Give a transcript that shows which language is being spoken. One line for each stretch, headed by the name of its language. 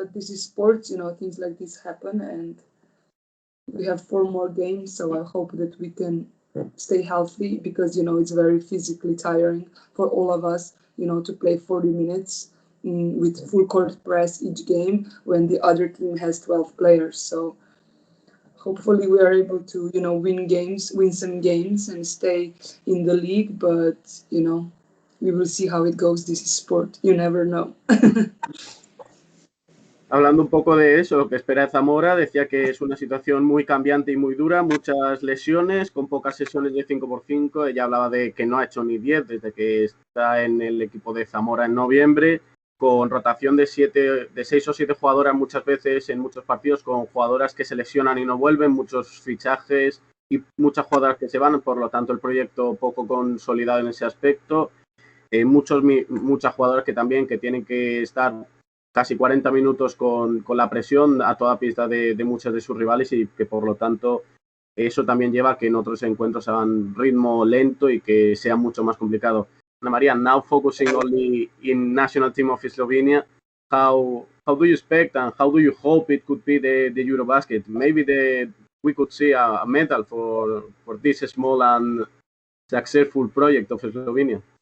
English: But this is sports, things like this happen, and we have 4 more games, so I hope that we can stay healthy, because it's very physically tiring for all of us to play 40 minutes with full court press each game when the other team has 12 players. So hopefully we are able to win some games and stay in the league, but we will see how it goes. This is sport, you never know.
Spanish: Hablando un poco de eso, lo que espera Zamora, decía que es una situación muy cambiante y muy dura, muchas lesiones, con pocas sesiones de 5x5. Ella hablaba de que no ha hecho ni 10 desde que está en el equipo de Zamora en noviembre, con rotación de 6 o 7 jugadoras muchas veces en muchos partidos, con jugadoras que se lesionan y no vuelven, muchos fichajes y muchas jugadoras que se van, por lo tanto el proyecto poco consolidado en ese aspecto. Muchas jugadoras que también que tienen que estar casi 40 minutos con la presión a toda pista de muchos de sus rivales, y que por lo tanto eso también lleva a que en otros encuentros hagan ritmo lento y que sea mucho más complicado.
English: Ana María, now focusing only in national team of Slovenia, how do you expect and how do you hope it could be the Eurobasket? Maybe we could see a medal for this small and successful project of Slovenia.